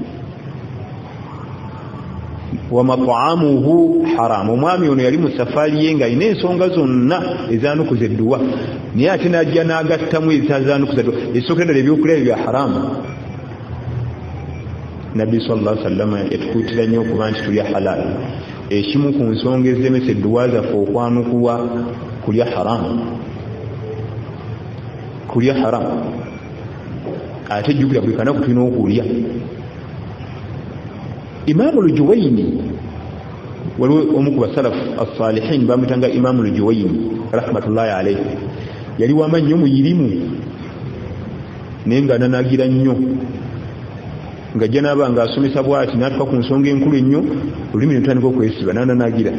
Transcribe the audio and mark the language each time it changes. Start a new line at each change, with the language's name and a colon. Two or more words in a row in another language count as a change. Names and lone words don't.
Arabic: ومطعمه حرام.
Ganda: Omwami ono yali mu safari ye ng'alina ensonga zonna ezaanukuza edduwa naye ate n'ajja n'agattamu ezitazaanukuza edduwa esookera ddala ebyokulya bya haramu. Nabbi
Arabic: صلى الله عليه وسلم
Ganda: yatukuutira nnyo okuba nti tulya halal. Ekimu ku nsonga eziremesa edduwa zaffe okwanukulwa kulya haramu. Kulya haramu ate jjukira buli kanaku tulina okulya. Imaamu al-Juwayni waliwo omu ku basalafu as-salihin bamutanga Imaamu al-Juwayni
Arabic: رحمة الله عليه,
Ganda: yali wamannyo muyirimu naye nga ananagira nnyo ng'ajja n'aba ng'asomesa bw'ati n'atuka ku nsonga enkulu ennyo olulimi ne lutandika okwesiba n'ananagira.